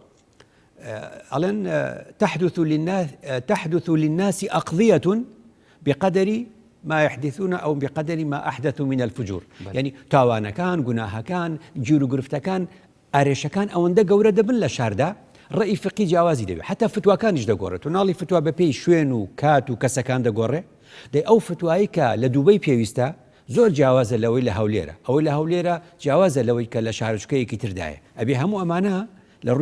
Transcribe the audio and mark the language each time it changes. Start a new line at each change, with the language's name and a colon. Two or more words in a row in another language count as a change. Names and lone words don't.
Central Kurdish: ئەڵێن
Arabic: تحدث للناس أقضية بقدر ما يحدثون أو بقدر ما أحدثوا من الفجور
Central Kurdish: يعني تاوانەکان گوناهەکان گیر و گرفتەکان ئارێشەکان ئەوەندە گەورە دەبن لە شاردا ڕێی فقی جیاوازی دەبێت حتا فتواکانیش دەگۆڕێت و ناڵی فتوا بە پێی شوێن و کات و کەسەکان دەگۆڕێ دەی ئەو فتوایی کە لە دووبەی پێویستە زۆر جیاوازە لەوەی لە هەولێرە ئەوەی لە هەولێرە جیاوازە لەوەی کە لە شارچکەیەکی تردایە ئەبێ هەموو ئەمانە لە ڕووی